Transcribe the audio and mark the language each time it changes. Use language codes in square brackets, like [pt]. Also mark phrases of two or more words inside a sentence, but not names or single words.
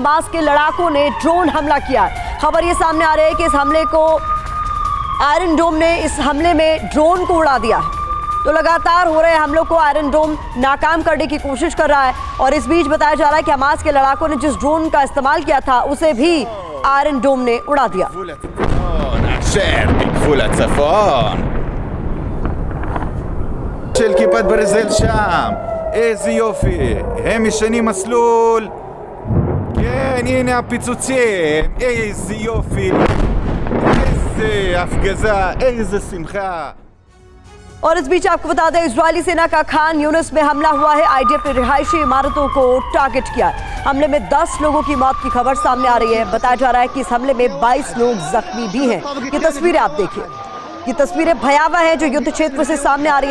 [hi] हमास के लड़ाकों ने ड्रोन हमला किया है। खबर ये सामने आ रही है कि इस हमले को आयरन डोम ने इस हमले में ड्रोन को उड़ा दिया है। तो लगातार हो रहे हमलों को आयरन डोम नाकाम करने की कोशिश कर रहा है। और इस बीच बताया जा रहा है कि हमास के लड़ाकों ने जिस ड्रोन का इस्तेमाल किया था उसे भी आयरन डोम ने उड़ा दिया। [he] של כיפת ברזל שם, איזה יופי, הם משנים מסלול, כן, הנה הפיצוצים, איזה יופי, איזה הפגזה, איזה שמחה। [hi] और इस बीच आपको बता दें, इजरायली सेना का खान यूनिस में हमला हुआ है। आईडीएफ ने रिहायशी इमारतों को टारगेट किया। हमले में 10 लोगों की मौत की खबर सामने आ रही है। बताया जा रहा है कि इस हमले में 22 लोग जख्मी भी हैं। ये तस्वीरें आप देखिए, ये तस्वीरें भयावह हैं जो युद्ध क्षेत्र से सामने आ रही है।